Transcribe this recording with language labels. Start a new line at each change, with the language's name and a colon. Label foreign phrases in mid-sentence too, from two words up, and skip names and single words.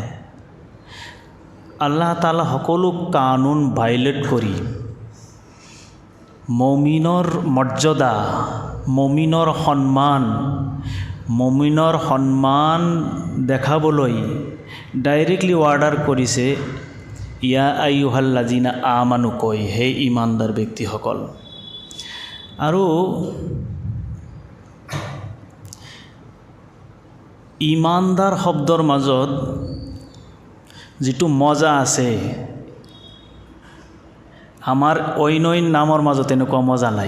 Assamese: আল্লাহ তাআলা সকলো কানুন ভাইলেট কৰি মুমিনৰ মৰ্যাদা, মুমিনৰ সন্মান দেখাবলৈ
English: directly order
Assamese: কৰিছে
Arabic: يا أيها الذين آمنوا
Assamese: কৈ, হে ইমানদাৰ ব্যক্তিসকল। আৰু ইমানদাৰ শব্দৰ মাজত যিটো মজা আছে, আমাৰ অইন নামৰ মাজত এনেকুৱা মজা নাই।